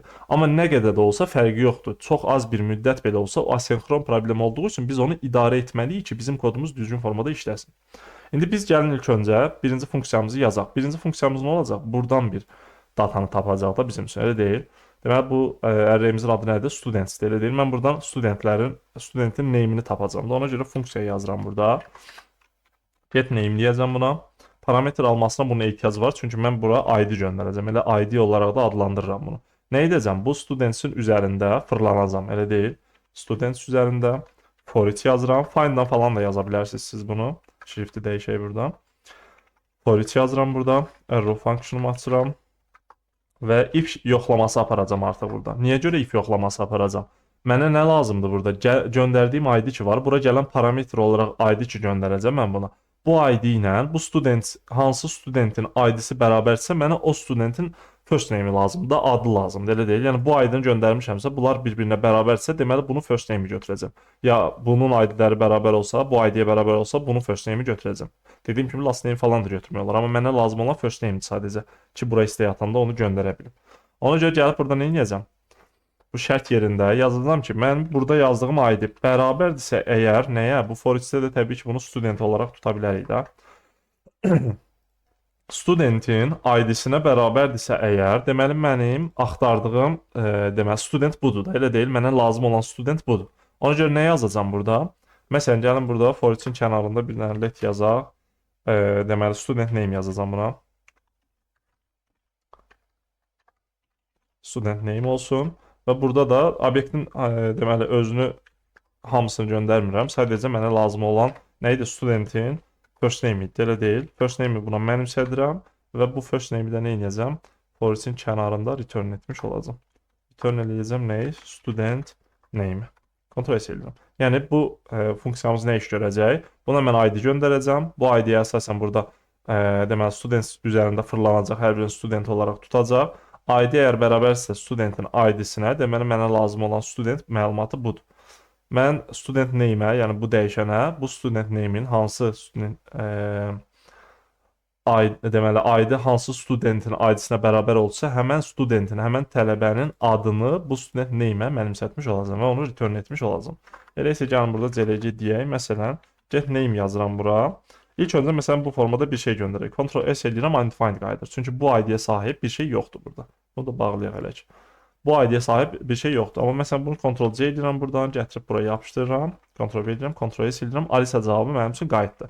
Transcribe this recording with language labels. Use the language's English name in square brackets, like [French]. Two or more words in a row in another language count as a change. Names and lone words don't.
[Azerbaijani] Amma nə qədər də olsa fərqi yoxdur. Çox az bir müddət belə olsa o asenkron problem olduğu üçün biz onu idarə etməliyik ki, bizim kodumuz düzgün formada işləsin. İndi biz gəlin ilk öncə birinci funksiyamızı yazaq. Birinci funksiyamız nə olacaq? Buradan bir datanı tapacaq da bizim üçün, elə deyil. Deməli bu arrayimizin adı nədir? Studentsdir, elə deyil. Mən buradan studentin name-ini tapacağam da ona görə funksiya yazıram burada. [English] Get name [Azerbaijani] deyəcəm buna. Parametr almasına bunun ehtiyac var. Çünki mən bura ID göndərəcəm. Elə ID olaraq da adlandırıram bunu. Nə edəcəm? Bu studentsin üzərində fırlanacam. Elə deyil. Students üzərində [English] for each [Azerbaijani] yazıram. Find'dan falan da yaza bilərsiniz siz bunu. Shift'i dəyişək buradan. [English] For each [Azerbaijani] yazıram burada. [English] Arrow function'umu [Azerbaijani] açıram. Və if yoxlaması aparacam artıq burada. Niyə görə if yoxlaması aparacam? Mənə nə lazımdır burada? Göndərdiyim ID ki var. Bura gələn parametr olaraq ID ki göndərəcəm mən buna. Bu ID ilə bu student hansı studentin ID-si bərabərsə mənə o studentin [English] first name-i [Azerbaijani] lazımdır, adı lazımdır, elə deyil. Yəni bu ID-ni göndərmişəmsə, bunlar bir-birinə bərabərsə, deməli bunu [English] first name-i [Azerbaijani] götürəcəm. Ya bunun ID-ləri bərabər olsa, bu ID-yə bərabər olsa, bunu [English] first name-i [Azerbaijani] götürəcəm. Dediyim kimi [English] last name [Azerbaijani] falan da götürmək olar, amma mənə lazım olan [English] first name-dir [Azerbaijani] sadəcə ki, bura istək atanda onu göndərə bilim. Ona görə gəlib burada nə edəcəm? Bu şərt yerində yazılacam ki, mən burada yazdığım ID bərabərdirsə əgər nəyə? Bu [English] for each-də [Azerbaijani] də təbii ki, bunu student olaraq tuta bilərik də. Studentin ID-sinə bərabərdirsə əgər, deməli mənim axtardığım deməli student budur da. Elə deyil, mənə lazım olan student budur. Ona görə nə yazacağam burada? Məsələn, gəlin burada [English] for each-in [Azerbaijani] kənarında bir dənə let yazaq. Deməli [English] student name [Azerbaijani] yazacağam buna. [English] Student name olsun. [Azerbaijani] Və burada da obyektin deməli özünü hamısını göndərmirəm. Sadəcə mənə lazım olan nə idi? Studentin [English] first name [Azerbaijani] idi, elə deyil. [English] First name-i [Azerbaijani] buna mənimsədirəm və bu [English] first name-i [Azerbaijani] də nə edəcəm? [English] For each-in [Azerbaijani] kənarında return etmiş olacam. Return eləyəcəm nəyi? [English] Student name. [Azerbaijani] Kontrol edirəm. Yəni bu funksiyamız nə iş görəcək? Buna mən ID göndərəcəm. Bu ID-yə əsasən burada deməli student üzərində fırlanacaq, hər birini student olaraq tutacaq. ID əgər bərabərsə studentin ID-sinə, deməli mənə lazım olan student məlumatı budur. Mən [English] student name-ə, [Azerbaijani] yəni bu dəyişənə, bu [English] student name-in [Azerbaijani] hansı student deməli ID hansı studentin ID-sinə bərabər olsa, həmən studentin, həmən tələbənin adını bu [English] student name-ə [Azerbaijani] mənimsətmiş olacam və onu return etmiş olacam. Elə isə gəlin burada CLG deyək. Məsələn, [English] get name [Azerbaijani] yazıram bura. İlk öncə məsələn bu formada bir şey göndərək. Ctrl S eləyirəm, undefined qayıdır. Çünki bu ID-yə sahib bir şey yoxdur burada. Bunu da bağlayaq hələ ki. Bu ID-yə sahib bir şey yoxdur. Amma məsələn bunu Ctrl C edirəm buradan, gətirib buraya yapışdırıram. Ctrl V edirəm, Ctrl S edirəm. Alisa cavabı mənim üçün qayıtdı.